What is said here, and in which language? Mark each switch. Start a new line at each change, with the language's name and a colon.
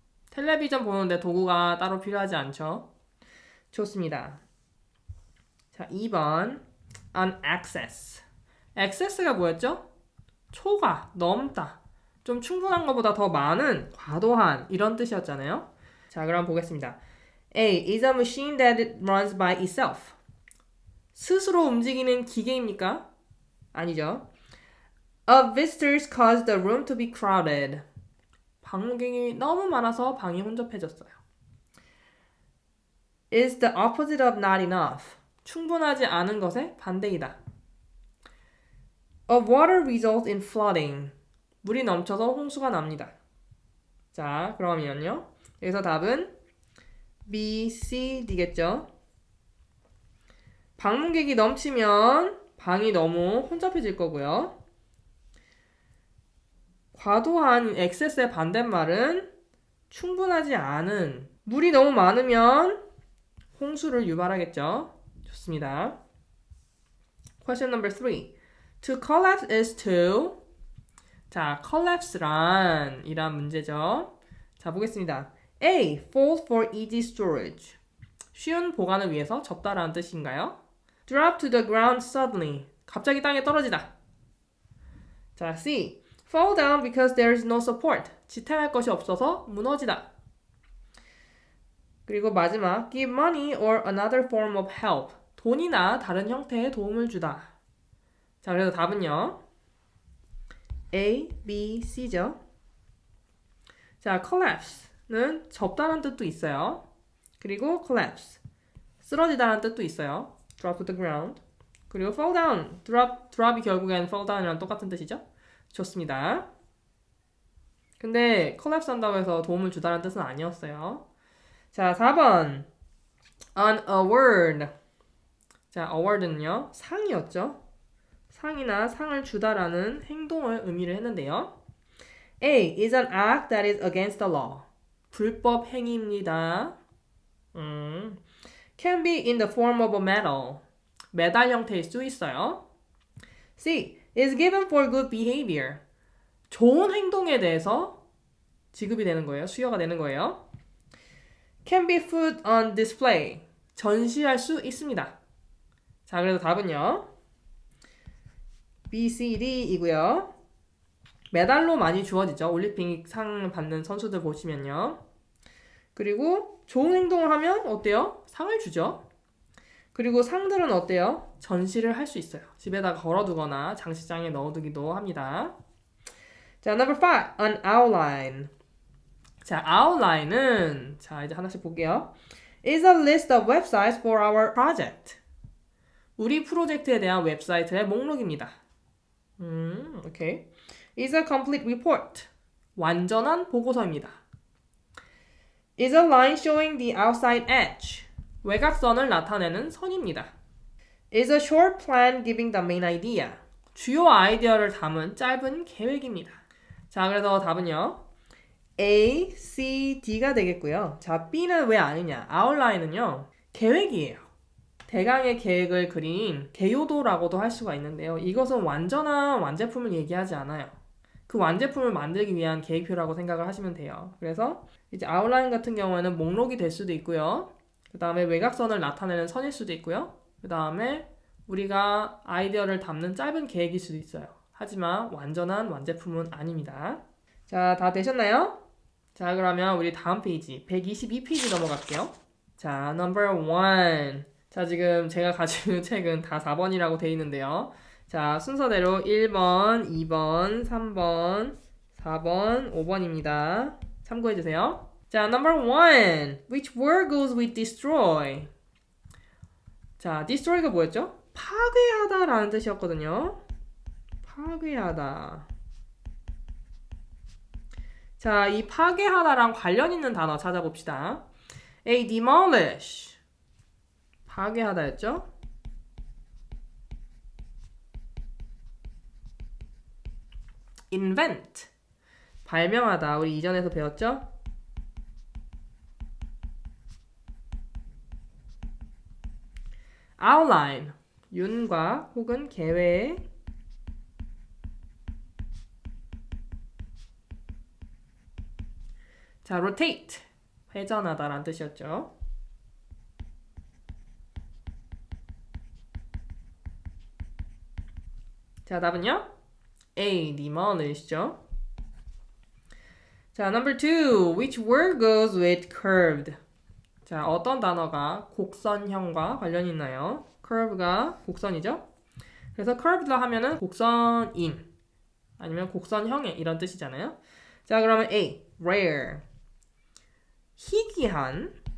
Korean: 텔레비전 보는데 도구가 따로 필요하지 않죠? 좋습니다. 자, 2번. An excess. excess가 뭐였죠? 초과, 넘다. 좀 충분한 것보다 더 많은, 과도한 이런 뜻이었잖아요. 자, 그럼 보겠습니다.
English: A is a machine that runs by itself.
Korean: 스스로 움직이는 기계입니까? 아니죠.
English: Of visitors caused the room to be crowded.
Korean: 방문객이 너무 많아서 방이 혼잡해졌어요.
English: Is the opposite of not enough.
Korean: 충분하지 않은 것의 반대이다.
English: Of water results in flooding.
Korean: 물이 넘쳐서 홍수가 납니다. 자, 그러면요. 여기서 답은 B, C, D겠죠. 방문객이 넘치면 방이 너무 혼잡해질 거고요. 과도한 excess의 반대말은 충분하지 않은. 물이 너무 많으면 홍수를 유발하겠죠. 좋습니다.
English: Question number 3. To collapse is to.
Korean: 자, collapse란 이란 문제죠. 자, 보겠습니다.
English: A. Fall for easy storage.
Korean: 쉬운 보관을 위해서 접다라는 뜻인가요?
English: Drop to the ground suddenly.
Korean: 갑자기 땅에 떨어지다. 자, C.
English: Fall down because there is no support.
Korean: 지탱할 것이 없어서 무너지다. 그리고 마지막.
English: Give money or another form of help.
Korean: 돈이나 다른 형태의 도움을 주다. 자, 그래서 답은요. A, B, C죠. 자, collapse는 접다라는 뜻도 있어요. 그리고 collapse. 쓰러지다라는 뜻도 있어요.
English: Drop to the ground. 그리고 fall down.
Korean: drop이 결국엔 fall down이랑 똑같은 뜻이죠. 좋습니다. 근데 collapse 한다고 해서 도움을 주다라는 뜻은 아니었어요. 자, 4번. An award. 자, award는요. 상이었죠. 상이나 상을 주다라는 행동을 의미를 했는데요.
English: A is an act that is against the law.
Korean: 불법 행위입니다.
English: Can be in the form of a medal.
Korean: 메달 형태일 수 있어요.
English: C is given for good behavior.
Korean: 좋은 행동에 대해서 지급이 되는 거예요. 수여가 되는 거예요.
English: Can be put on display.
Korean: 전시할 수 있습니다. 자, 그래서 답은요. B, C, D이고요. 메달로 많이 주어지죠. 올림픽 상 받는 선수들 보시면요. 그리고 좋은 행동을 하면 어때요? 상을 주죠. 그리고 상들은 어때요? 전시를 할 수 있어요. 집에다 걸어두거나 장식장에 넣어두기도 합니다.
English: 자, number 5. An outline.
Korean: 자, outline은 자, 이제 하나씩 볼게요.
English: is a list of websites for our project.
Korean: 우리 프로젝트에 대한 웹사이트의 목록입니다.
English: 오케이. is a complete report.
Korean: 완전한 보고서입니다.
English: is a line showing the outside edge.
Korean: 외곽선을 나타내는 선입니다.
English: is a short plan giving the main idea.
Korean: 주요 아이디어를 담은 짧은 계획입니다. 자, 그래서 답은요. A, C, D가 되겠고요. 자, B는 왜 아니냐? 아웃라인은요. 계획이에요. 대강의 계획을 그린 개요도라고도 할 수가 있는데요. 이것은 완전한 완제품을 얘기하지 않아요. 그 완제품을 만들기 위한 계획표라고 생각을 하시면 돼요. 그래서 이제 아웃라인 같은 경우에는 목록이 될 수도 있고요. 그 다음에 외곽선을 나타내는 선일 수도 있고요. 그 다음에 우리가 아이디어를 담는 짧은 계획일 수도 있어요. 하지만 완전한 완제품은 아닙니다. 자, 다 되셨나요? 자, 그러면 우리 다음 페이지 122페이지 넘어갈게요.
English: 자, number 1.
Korean: 자, 지금 제가 가지고 있는 책은 다 4번이라고 되어 있는데요. 자, 순서대로 1번, 2번, 3번, 4번, 5번입니다. 참고해주세요. 자, number 1.
English: Which word goes with destroy?
Korean: 자, destroy가 뭐였죠? 파괴하다 라는 뜻이었거든요. 파괴하다. 자, 이 파괴하다랑 관련 있는 단어 찾아봅시다. A. demolish. 파괴하다였죠? invent. 발명하다. 우리 이전에서 배웠죠? outline. 윤곽 혹은 계획. 자, rotate. 회전하다라는 뜻이었죠. 자, 답은요? A. demolish죠. 자, number 2.
English: Which word goes with curved?
Korean: 자, 어떤 단어가 곡선형과 관련이 있나요? curve가 곡선이죠? 그래서 curved라 하면은 곡선인 아니면 곡선형의 이런 뜻이잖아요. 자, 그러면 A. rare. 희귀한.